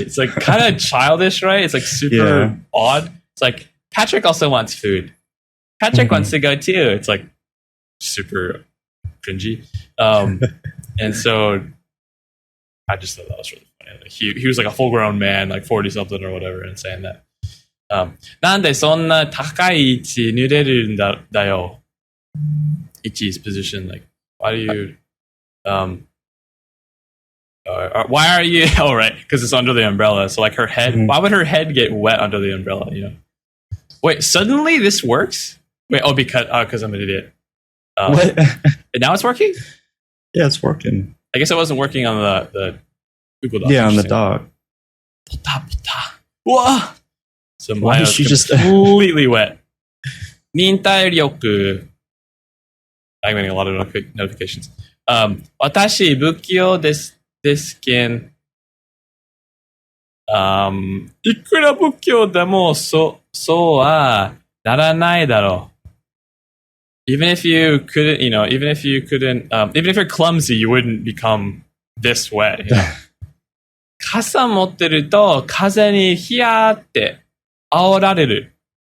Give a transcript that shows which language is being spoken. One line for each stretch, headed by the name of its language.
English: It's like kind of childish, right? It's like super odd. It's like, Patrick also wants food. Patrick wants to go too. It's like super cringy. And so I just thought that was really funny. Like he was like a full grown man, like 40 something or whatever, and saying that.
Japanese: なんでそんな高い位置濡れるんだよ。
English: Ichi's position, like, why do you, why are you, oh, right, because it's under the umbrella. So, like, her head, why would her head get wet under the umbrella, you know? Wait, suddenly this works? Wait, because I'm an idiot. What? And now it's working? Yeah, it's working. I guess it wasn't working on the Google Doc. Yeah, on the doc. Whoa! So why Maya's is she just completely wet. 忍耐力. I'm getting a lot of notifications.
Japanese: 私、不器用ですけん。いくら不器用でも、そうはならないだろう。
English: Even if you couldn't, even if you're clumsy, you wouldn't become this way. You know?
Japanese: 傘持ってると、風にヒヤーって煽られる。